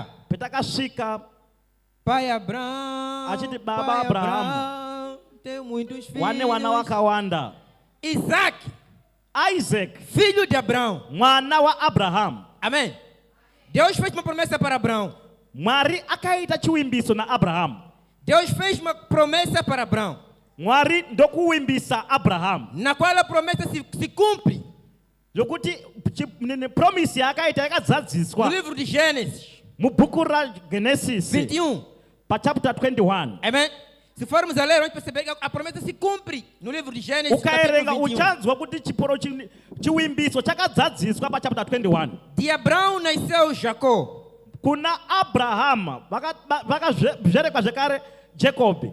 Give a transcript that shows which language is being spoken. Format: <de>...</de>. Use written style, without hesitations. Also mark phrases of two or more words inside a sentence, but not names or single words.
<pt>Petaka Chica. Pai Abraão. A gente baba Abraão. Tem muitos filhos.</pt> <sn>Wana wakawanda.</sn> <pt>Isaac, filho de Abraão.</pt> <sn>Mwana wa Abraham.</sn> <pt>Amém. Deus fez uma promessa para Abraão.</pt> <sn>Mwari akaita chiwimbiso na Abraham.</sn> <pt>Deus fez uma promessa para Abraão.</pt> <sn>Mwari ndokuwimbisa Abraham.</sn> <pt>Na qual a promessa se cumpre.</pt> <sn>Yokuti promise akaita yakazadziswa.</sn> <pt>No livro de Gênesis.</pt> <sn>Mu buku ra Genesis 21. Pa chapter 21.</sn> <pt>Amém. Se formos a ler, vamos perceber que a promessa se cumpre no livro de Gênesis capítulo 21. De Abraão nasceu Jacó.</pt> <sn>Kuna Abraham, Jacob.</sn>